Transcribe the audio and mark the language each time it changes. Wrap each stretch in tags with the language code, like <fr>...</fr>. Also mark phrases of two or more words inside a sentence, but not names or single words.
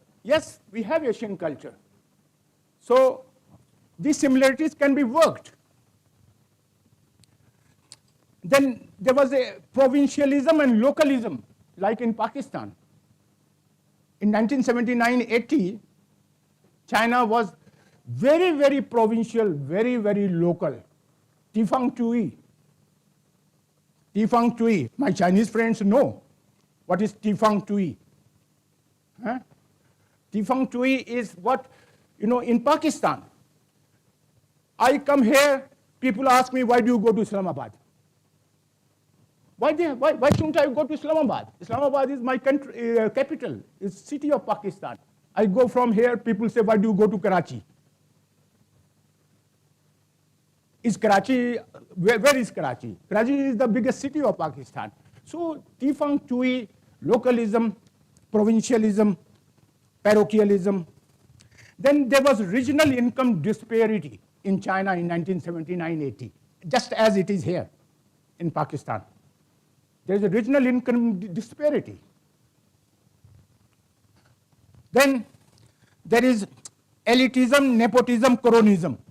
<en>Yes, we have Asian culture. So these similarities can be worked. Then there was a provincialism and localism, like in Pakistan. In 1979-80, China was very, very provincial, very, very local.</en> <zh>地方主义。地方主义.</zh> <en>My Chinese friends know what is Tifang Tui. Huh?</en> <zh>地方主义</zh> <en>is what, in Pakistan. I come here, people ask me, why do you go to Islamabad? Why shouldn't I go to Islamabad? Islamabad is my country, capital, it's city of Pakistan. I go from here, people say, why do you go to Karachi? Is Karachi, where is Karachi? Karachi is the biggest city of Pakistan. So</en> <zh>地方主义,</zh> <en>localism, provincialism, parochialism. Then there was regional income disparity in China in 1979-80, just as it is here in Pakistan. There is a regional income disparity. Then there is elitism, nepotism, cronyism.</en>